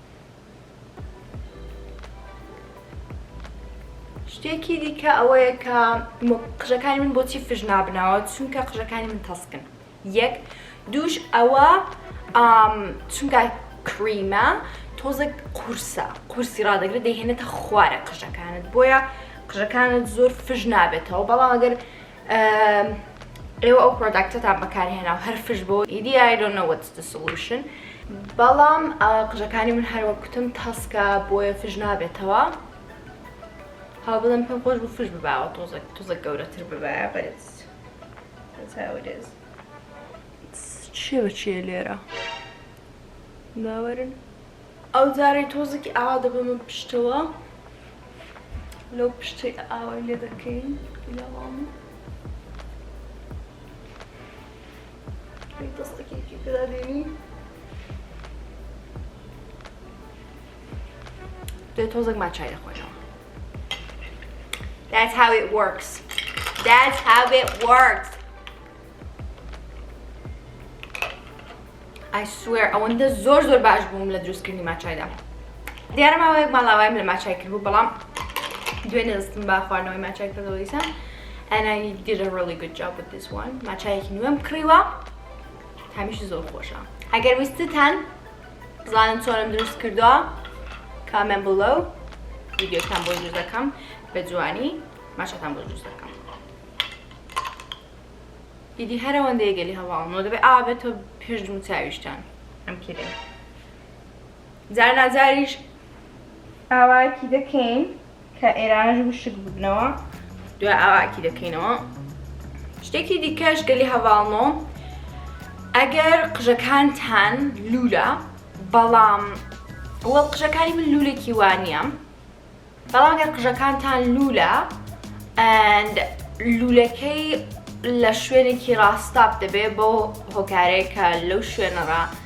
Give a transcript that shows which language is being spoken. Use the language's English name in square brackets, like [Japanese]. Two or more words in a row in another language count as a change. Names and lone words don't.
[Central Kurdish] شتێکی دیکە ئەوەیە کە قژەکانی من بۆچی فژ نابناوە چونکە قژەکانی من تەسکن یەک دووش ئەوە چونکە کریمە تۆزێک قورسی ڕادەگرێت دەیهێنێتە خوارە قژەکانت بۆیە قژەکانت زۆر فژ نابێتەوە بەڵام ئەگەر ئێوە ئەو پرۆداکتتان بەکارهێنا و هەر فژ بۆ ئیدی [English] I don't know what's the solution [Central Kurdish] بەڵام قژەکانی من هەروە کوتم تەسکە بۆیە فژ نابێتەوە هاو بڵێم پێم خۆش بوو فژ بباوە تۆزێک گەورەتر ببایە [English] but that's how it is [Central Kurdish] چێ بە چیە لێرە باوەرن ئەو جارەی تۆزێکی ئاوا دەبمە پشتەوە لەو پشتەی ئاوای لێ دەکەین لەوام دەستەکێکی پێدا دێنی دوێ تۆزێک ماچای دەخۆینەوە [English] That's how it works. That's how it works. I swear, [Central Kurdish] ئەوەندە زۆر باش بووم لە دروستکردنی ماچایدا. دیارە ماوەیەک ماڵاوایم لە ماچای کرد بوو بەڵام دوێنێ دەستم بە خواردنەوەی ماچای کردەوە دیسان [English] and I did a really good job with this one. [Central Kurdish] ماچایەکی نوێم کڕیوە هەمیشە زۆر خۆشە. ئەگەر ویستتان بزانن چۆنم دروست کردووە [English] comment below [Central Kurdish] ڤیدیۆتان بۆ دروست دەکەم بە جوانی ماشەتان بۆ دروست دەکەم ئیدی هەر ئەوەندەیە گەلی هەواڵنەوە دەبێت ئاوا بێتەوە پێش دم و چاویشتان ئەم کێدەی جار ناجاریش ئاواکی دەکەین کە ئێرانەش وشک ببنەوە دوای ئاواکی دەکەینەوە شتێکی دیکەش گەلی هەواڵنەوە ئەگەر قژەکانتان لولە بەڵام وەڵ قژەکانی من لولێکی وانیە بەڵام ئەگەر قژەکانتان لولە and لولەکەی لە شوێنێکی ڕاستاپ دەبێت بۆ هۆکارەیە کە لەو شوێنەڕا